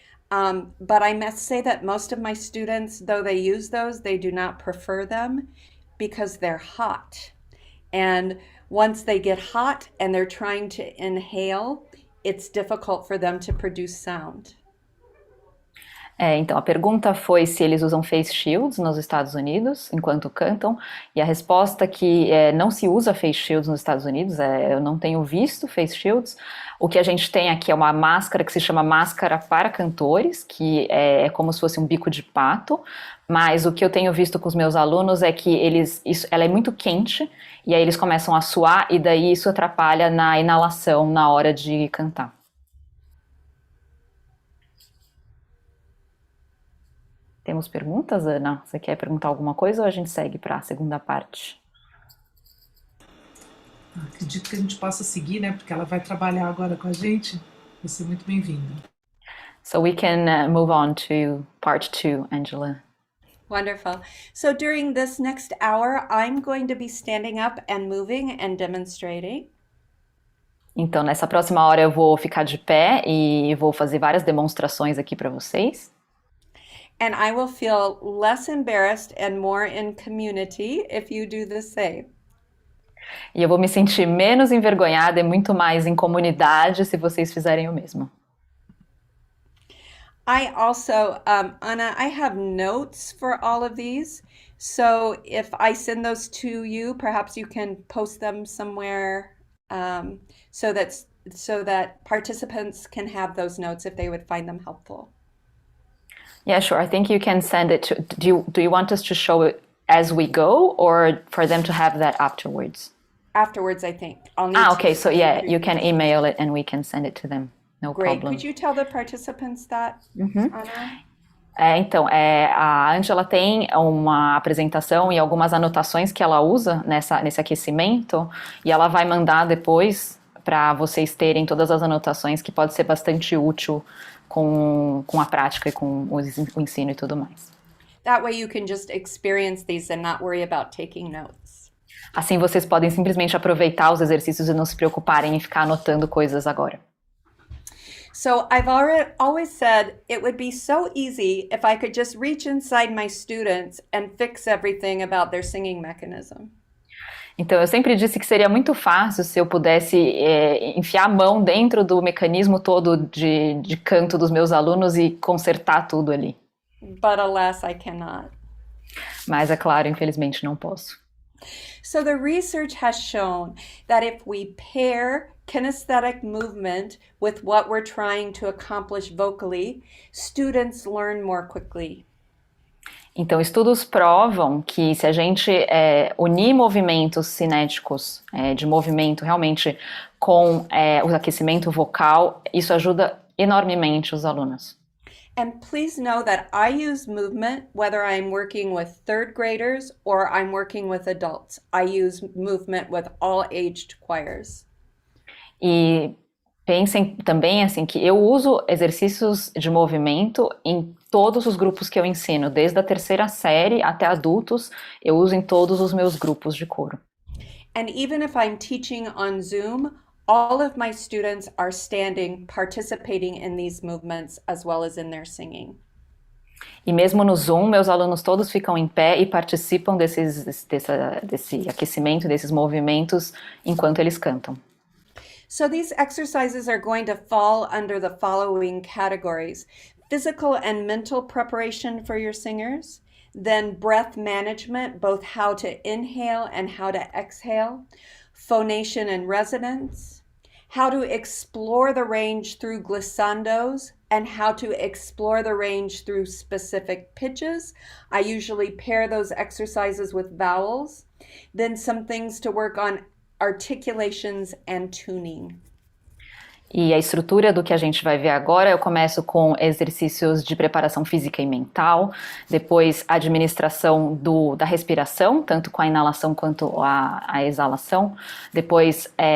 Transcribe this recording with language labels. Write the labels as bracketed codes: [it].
[en] But I must say that most of my students, though they use those, they do not prefer them because they're hot. And once they get hot and they're trying to inhale, it's difficult for them to produce sound. [pt] Então, a pergunta foi se eles usam face shields nos Estados Unidos enquanto cantam, e a resposta é que não se usa face shields nos Estados Unidos, eu não tenho visto face shields. O que a gente tem aqui é uma máscara que se chama máscara para cantores, que é como se fosse um bico de pato, mas o que eu tenho visto com os meus alunos é que ela é muito quente, e aí eles começam a suar, e daí isso atrapalha na inalação na hora de cantar. Temos perguntas, Ana? Você quer perguntar alguma coisa ou a gente segue para a segunda parte? Acredito que a gente possa seguir, né? Porque ela vai trabalhar agora com a gente. Vai ser muito bem-vinda. [en] So we can move on to part 2, Angela. Wonderful. So during this next hour, I'm going to be standing up and moving and demonstrating. [pt] Então, nessa próxima hora eu vou ficar de pé e vou fazer várias demonstrações aqui para vocês. [en] And I will feel less embarrassed and more in community if you do the same. [pt] E eu vou me sentir menos envergonhada e muito mais em comunidade se vocês fizerem o mesmo. [en] I also, Anna, I have notes for all of these. So if I send those to you, perhaps you can post them somewhere so that participants can have those notes if they would find them helpful. Yeah, sure. I think you can send it to. Do you want us to show it as we go, or for them to have that afterwards? Afterwards, I think. Okay. So yeah, you can email it and we can send it to them. No Great. problem. Could you tell the participants that, Anna? [pt] Então, a Angela tem uma apresentação e algumas anotações que ela usa nesse aquecimento, e ela vai mandar depois para vocês terem todas as anotações, que pode ser bastante útil com a prática e com o ensino e tudo mais. [en] That way you can just experience these and not worry about taking notes. [pt] Assim vocês podem simplesmente aproveitar os exercícios e não se preocuparem em ficar anotando coisas agora. [en] So I've always said it would be so easy if I could just reach inside my students and fix everything about their singing mechanism. [pt] Então, eu sempre disse que seria muito fácil se eu pudesse enfiar a mão dentro do mecanismo todo de canto dos meus alunos e consertar tudo ali. [en] But alas, I cannot. [pt] Mas, é claro, infelizmente não posso. [en] So the research has shown that if we pair kinesthetic movement with what we're trying to accomplish vocally, students learn more quickly. [pt] Então, estudos provam que se a gente unir movimentos cinéticos de movimento realmente com o aquecimento vocal, isso ajuda enormemente os alunos. [en] And please know that I use movement whether I'm working with third graders or I'm working with adults. I use movement with all aged choirs. [pt] E pensem também assim que eu uso exercícios de movimento em todos os grupos que eu ensino, desde a terceira série até adultos, eu uso em todos os meus grupos de coro. [en] And even if I'm teaching on Zoom, all of my students are standing, participating in these movements as well as in their singing. [pt] E mesmo no Zoom, meus alunos todos ficam em pé e participam desse aquecimento, desses movimentos, enquanto eles cantam. [en] So these exercises are going to fall under the following categories: physical and mental preparation for your singers, then breath management, both how to inhale and how to exhale, phonation and resonance, how to explore the range through glissandos, and how to explore the range through specific pitches. I usually pair those exercises with vowels. Then some things to work on: articulations and tuning. [pt] E a estrutura do que a gente vai ver agora, eu começo com exercícios de preparação física e mental, depois a administração da respiração, tanto com a inalação quanto a exalação, depois